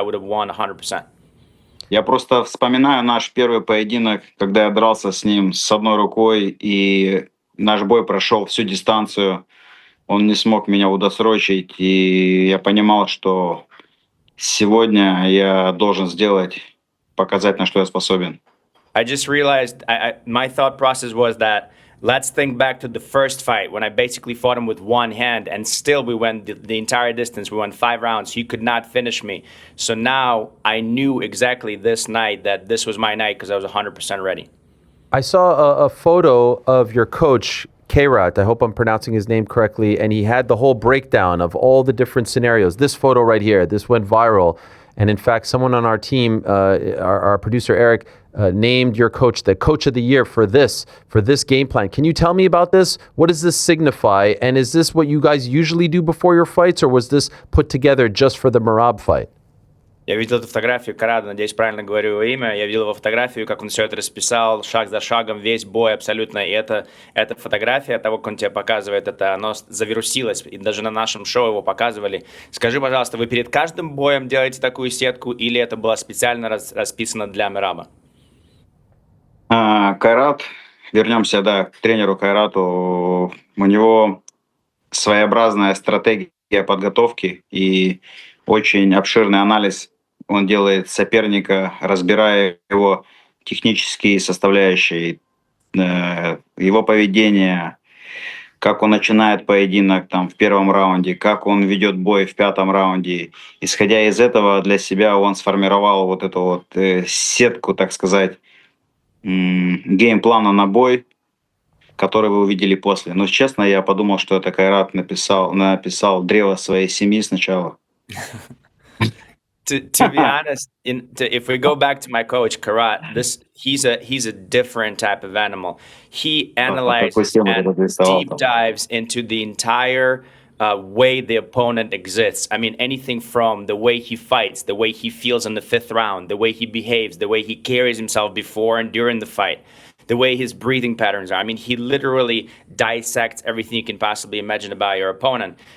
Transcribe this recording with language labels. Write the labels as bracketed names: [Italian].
[English] I would have won 100%. [Russian] Я просто вспоминаю наш первый поединок, когда я дрался с ним с одной рукой, и наш бой прошел всю дистанцию. Он не смог меня удосрочить, и я понимал, что сегодня я должен показать, на что я способен. [English] I just realized, my thought process was that let's think back to the first fight when I basically fought him with one hand and still we went the entire distance. We went 5 rounds. He could not finish me. So now I knew exactly this night that this was my night because I was 100% ready. I saw a photo of your coach, Kairat, I hope I'm pronouncing his name correctly, and he had the whole breakdown of all the different scenarios. This photo right here, this went viral. And in fact, someone on our team, our producer Eric, named your coach the coach of the year for this game plan. Can you tell me about this? What does this signify? And is this what you guys usually do before your fights, or was this put together just for the Merab fight? [Russian] Я видел эту фотографию Карада, надеюсь, правильно говорю его имя. Я видел его фотографию, как он все это расписал, шаг за шагом, весь бой абсолютно. И эта фотография того, как он тебе показывает, оно завирусилось. И даже на нашем шоу его показывали. Скажи, пожалуйста, вы перед каждым боем делаете такую сетку, или это было специально расписано для Мераба? Кайрат, вернемся, да, к тренеру Кайрату. У него своеобразная стратегия подготовки и очень обширный анализ он делает соперника, разбирая его технические составляющие, его поведение, как он начинает поединок там в первом раунде, как он ведет бой в пятом раунде. Исходя из этого, для себя он сформировал вот эту вот сетку, так сказать, геймплана на бой, который вы увидели после. Но честно, я подумал, что это Кайрат написал древо своей семьи сначала. [English] To be honest, if we go back to my coach Karat, he's a different type of animal. He analyzes and deep dives into the entire way the opponent exists. I mean, anything from the way he fights, the way he feels in the fifth round, the way he behaves, the way he carries himself before and during the fight, the way his breathing patterns are. I mean, he literally dissects everything you can possibly imagine about your opponent.